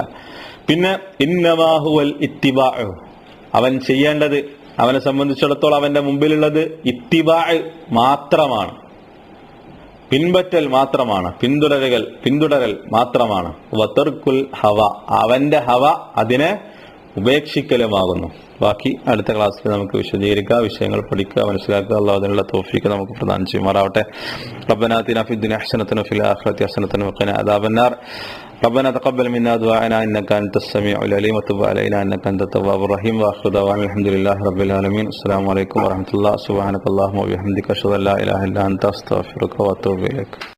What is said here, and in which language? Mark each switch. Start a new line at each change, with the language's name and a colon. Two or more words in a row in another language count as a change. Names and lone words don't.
Malayalam: പിന്നെ
Arabic: إنما هو الاتباع,
Malayalam: അവൻ ചെയ്യേണ്ടത്, അവനെ സംബന്ധിച്ചിടത്തോളം അവന്റെ മുമ്പിലുള്ളത് ഇത്തിബാഅ് മാത്രമാണ്, പിൻപറ്റൽ മാത്രമാണ്, പിന്തുടരൽ മാത്രമാണ്.
Arabic: وترك الهوى,
Malayalam: അവന്റെ ഹവ അതിനെ ഉപേക്ഷിക്കലുമാകുന്നു. ബാക്കി അടുത്ത ക്ലാസ്സിൽ നമുക്ക് വിശദീകരിക്കുക, വിഷയങ്ങൾ പഠിക്കുക, മനസ്സിലാക്കുക. അല്ലാഹു അതിനുള്ള തൗഫീഖ് നമുക്ക് പ്രദാനം ചെയ്യുമാറാവട്ടെ.
Arabic: ربنا آتنا في الدنيا حسنة وفي الآخرة حسنة وقنا عذاب النار. ربنا تقبل منا دعاءنا انك انت السميع العليم وتب علينا انك انت التواب الرحيم واخر دعوانا الحمد لله رب العالمين. السلام عليكم ورحمة الله. سبحانك اللهم وبحمدك اشهد ان لا اله الا انت استغفرك واتوب اليك.